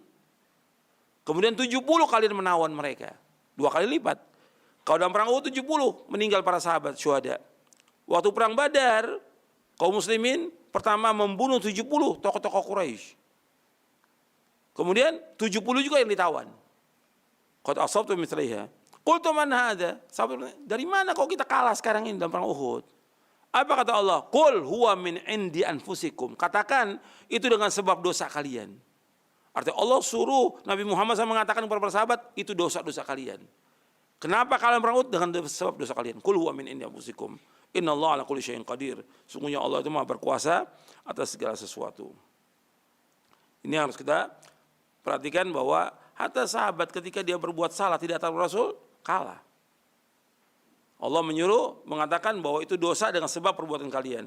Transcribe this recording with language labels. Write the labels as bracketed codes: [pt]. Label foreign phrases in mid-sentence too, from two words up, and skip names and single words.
[id] Kemudian 70 kalian menawan mereka. 2 kali lipat. Kalau dalam perang Uhud 70 meninggal para sahabat syuhada. Waktu perang Badar, kaum muslimin pertama membunuh 70 tokoh-tokoh Quraisy. Kemudian 70 juga yang ditawan. [ar] قد أصبتم مثليها قلتم من هذا? [id] Dari mana kok kita kalah sekarang ini dalam perang Uhud? Apa kata Allah? [ar] قل هو من عند أنفسكم. [id] Katakan itu dengan sebab dosa kalian. Artinya Allah suruh Nabi Muhammad SAW mengatakan kepada para sahabat, itu dosa-dosa kalian. Kenapa kalian perang Uhud? Dengan sebab dosa kalian. [ar] قل هو من عند أنفسكم. إن الله على كل شيء قدير. [id] Sungguhnya Allah itu Maha berkuasa atas segala sesuatu. Ini harus kita perhatikan bahwa hatta sahabat ketika dia berbuat salah tidak tahu Rasul, kalah. Allah menyuruh mengatakan bahwa itu dosa dengan sebab perbuatan kalian.